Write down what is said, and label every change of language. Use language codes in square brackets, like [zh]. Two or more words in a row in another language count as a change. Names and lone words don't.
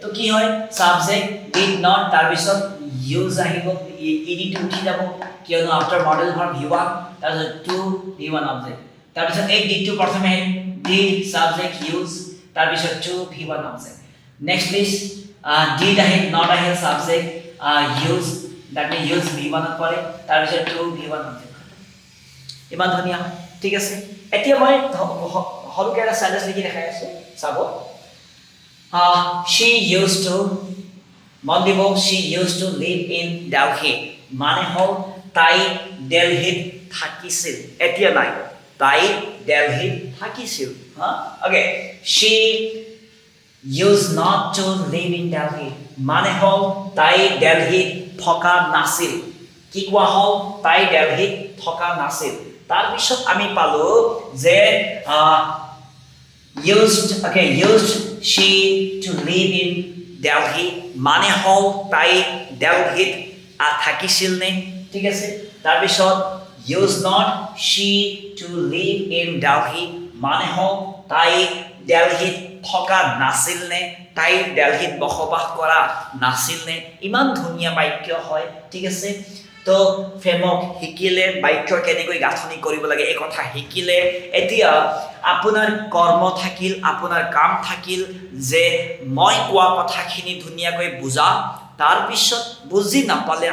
[as] কি হয় [en] subject did not [as] তাৰপিছত ইউজ আহিব [en] ed to [as] উঠি যাব কিয়নো [en] after modal verb v1 [as] তাৰপিছত [en] to v1 object [as] তাৰপিছত এই [en] did to [as] প্ৰথমে [en] did subject use [as] তাৰপিছত [en] to v1 object next please [as] ডিড আহিল নট আহিল [en] subject use that means use v1 [as] ত পৰে তাৰপিছত [en] to v1 object [as] ইমান ধুনীয়া ঠিক আছে এতিয়া মই হলকে এটা সেন্টেন্স লিখি দেখাই আছো চাব [en] she used to [as] মন দিব [en] she used to live in Delhi [as] মানে হল তাই দিল্লীত থাকিছিল এতিয়া নাই তাই দিল্লীত থাকিছিল ওকে [en] she used not to live in Delhi [as] মানে হল তাই দিল্লীত থকা নাছিল কি কোৱা হল তাই দিল্লীত থকা নাছিল তাৰপিছত আমি পালো যে [en] used she to live in Delhi [as] মানে হল তাই দিল্লীত থাকিছিল নে ঠিক আছে তাৰপিছত [en] used not she to live in Delhi [as] মানে হল তাই দিল্লীত থকা নাছিল নে তাই দিল্লীত বসবাস কৰা নাছিল নে ইমান ধুনীয়া বাক্য হয় ঠিক আছে তো ফ্ৰেমৱৰ্ক শিকিলে বাক্য কেনেকৈ গাঁথনি কৰিব লাগে এই কথা শিকিলে এতিয়া আপোনাৰ কৰ্ম থাকিল আপোনাৰ কাম থাকিল যে মই কোৱা কথাখিনি ধুনীয়াকৈ বুজা তাৰপিছত বুজি নাপালে